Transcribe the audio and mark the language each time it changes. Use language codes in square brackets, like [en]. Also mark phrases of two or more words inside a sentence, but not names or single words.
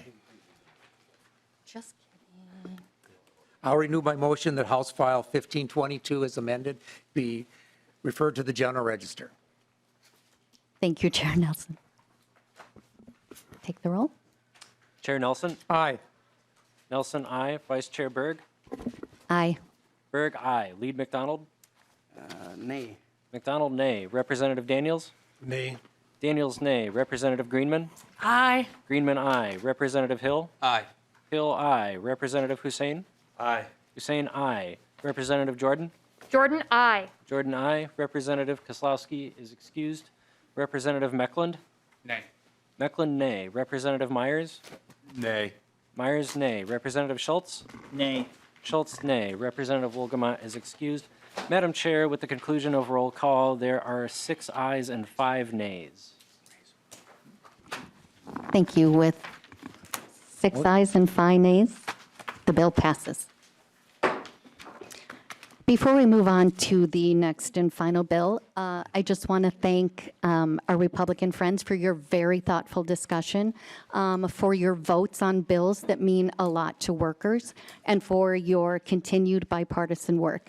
[en] Just kidding. I'll renew my motion that House File 1522 as amended be referred to the General Register. Thank you, Chair Nelson. Take the roll. Chair Nelson. Aye. Nelson, aye. Vice Chair Berg. Aye. Berg, aye. Lead McDonald. Nay. McDonald, nay. Representative Daniels. Nay. Daniels, nay. Representative Greenman. Aye. Greenman, aye. Representative Hill. Aye. Hill, aye. Representative Hussein. Aye. Hussein, aye. Representative Jordan. Jordan, aye. Jordan, aye. Representative Koslowski is excused. Representative Meckland. Nay. Meckland, nay. Representative Myers. Nay. Myers, nay. Representative Schultz. Nay. Schultz, nay. Representative Wolgamott is excused. Madam Chair, with the conclusion of roll call, there are 6 ayes and 5 nays. Thank you. With 6 ayes and 5 nays, the bill passes. Before we move on to the next and final bill, I just want to thank our Republican friends for your very thoughtful discussion, for your votes on bills that mean a lot to workers, and for your continued bipartisan work.